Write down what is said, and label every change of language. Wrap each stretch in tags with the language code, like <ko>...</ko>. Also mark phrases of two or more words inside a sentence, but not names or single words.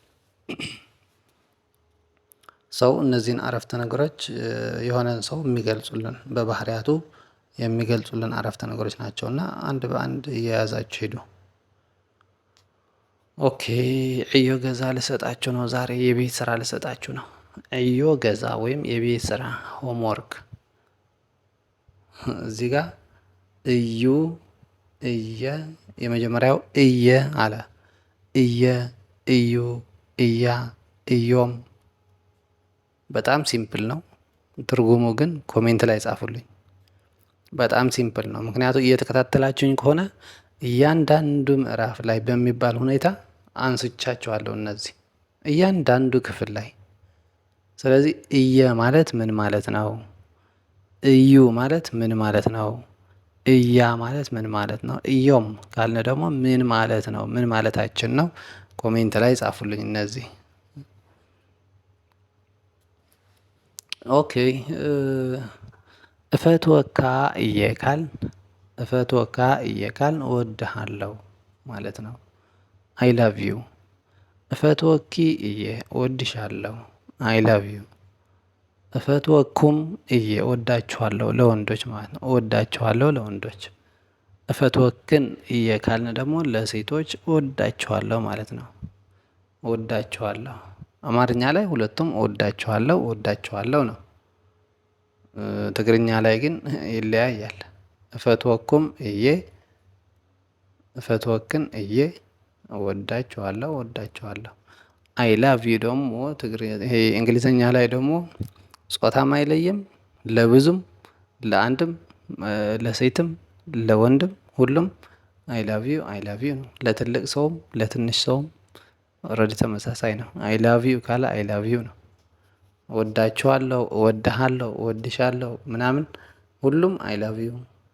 <am>ሰው እነዚህን አረፍተ ነገሮች የሆነን ሰው የሚገልጹልን በባህሪያቱ የሚገልጹልን አረፍተ ነገሮች ናቸው እና አንድ በአንድ እየያዛችሁ ሄዱ። ኦኬ።</am> <ti>ዕዮ ገዛ</ti> <am>ልሰጣችሁ ነው ዛሬ። የቤት ስራ ልሰጣችሁ ነው።</am> <ti>ዕዮ ገዛ</ti> <am>ወይም የቤት ስራ ሆምወርክ። እዚህ ጋር</am> <ti>እዩ፣ እየ፣</ti> <am>የመጀመሪያው እየ አለ።</am> <ti>እየ፣ እዩ፣ እያ፣ እዮም።</ti> <am>በጣም ሲምፕል ነው። ትርጉሙ ግን ኮሜንት ላይ ጻፉልኝ። በጣም ሲምፕል ነው። ምክንያቱም እየተከታተላችሁኝ ከሆነ እያንዳንዱ ምዕራፍ ላይ በሚባል ሁኔታ አንስቻቸዋለሁ እነዚህ እያንዳንዱ ክፍል ላይ። ስለዚህ እየ ማለት ምን ማለት ነው? እዩ ማለት ምን ማለት ነው? እያ ማለት ምን ማለት ነው? እዮም ካልን ደግሞ ምን ማለት ነው? ምን ማለታችን ነው? ኮሜንት ላይ ጻፉልኝ እነዚህ። ኦኬ።</am> <ti>እፈትወካ እየ</ti> <am>ካል</am> <ti>እፈትወካ እየ</ti> <am>ካል እወድሃለሁ ማለት ነው።</am> <en>I love you።</en> <ti>እፈትወኪ እየ</ti> <am>እወድሻለሁ።</am> <en>I love you።</en> <ti>እፈትወኩም እየ</ti> <am>እወዳችኋለሁ ለወንዶች ማለት ነው። እወዳችኋለሁ ለወንዶች።</am> <ti>እፈትወክን እየ</ti> <am>ካልን ደግሞ ለሴቶች እወዳችኋለሁ ማለት ነው። እወዳችኋለሁ። አማርኛ ላይ ሁለቱም እወዳችኋለሁ ነው። ትግርኛ ላይ ግን ይለያያል።</am> <ti>እፈትወኩም እየ፣ እፈትወክን እየ፣</ti> <am>እወዳችኋለሁ።</am> <en>I love you</en> <am>ደግሞ ይሄ እንግሊዘኛ ላይ ደግሞ ጾታም አይለይም። ለብዙም፣ ለአንድም፣ ለሴትም፣ ለወንድም ሁሉም</am> <en>I love you</en> <am>ነው። ለትልቅ ሰውም ለትንሽ ሰውም ኦልሬዲ ተመሳሳይ ነው።</am> <en>I love you</en> <am>ካለ</am> <en>I love you</en> <am>ነው። እወዳችኋለሁ፣ እወድሃለሁ፣ እወድሻለሁ ምናምን ሁሉም</am> <en>I love you</en>